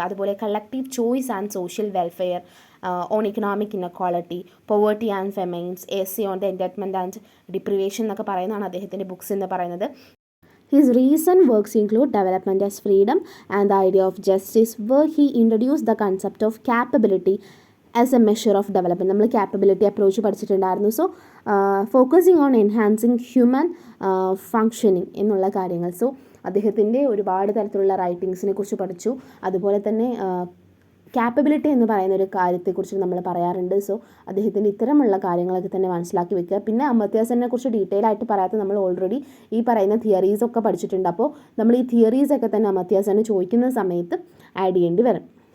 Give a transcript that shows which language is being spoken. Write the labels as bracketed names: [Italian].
[Malayalam] അതുപോലെ collective choice and social welfare, on economic ഇനക്വാളിറ്റി, poverty and ഫെമൈൻസ്, assay on the enlightenment and deprivation എന്നൊക്കെ പറയുന്നതാണ് അദ്ദേഹത്തിൻ്റെ books എന്ന് പറയുന്നത്. [English] His recent works include Development as Freedom and the Idea of Justice, where he introduced the concept of capability as a measure of development. [Malayalam] നമ്മൾ capability approach പഠിച്ചിട്ടുണ്ടായിരുന്നു. [English] so focusing on enhancing human functioning [Malayalam] എന്നുള്ള കാര്യങ്ങൾ. So അദ്ദേഹത്തിൻ്റെ ഒരുപാട് തരത്തിലുള്ള റൈറ്റിങ്സിനെ കുറിച്ച് പഠിച്ചു. അതുപോലെ തന്നെ ക്യാപ്പബിലിറ്റി എന്ന് പറയുന്ന ഒരു കാര്യത്തെക്കുറിച്ച് നമ്മൾ പറയാറുണ്ട്. സോ അദ്ദേഹത്തിൻ്റെ ഇത്തരമുള്ള കാര്യങ്ങളൊക്കെ തന്നെ മനസ്സിലാക്കി വെക്കുക. പിന്നെ അമർത്യ സെന്നിനെ കുറിച്ച് ഡീറ്റെയിൽ ആയിട്ട് പറയാത്ത നമ്മൾ ഓൾറെഡി ഈ പറയുന്ന തിയറീസൊക്കെ പഠിച്ചിട്ടുണ്ട്. അപ്പോൾ നമ്മൾ ഈ തിയറീസൊക്കെ തന്നെ അമർത്യ സെൻ ചോദിക്കുന്ന സമയത്ത് ആഡ് ചെയ്യേണ്ടി വരും.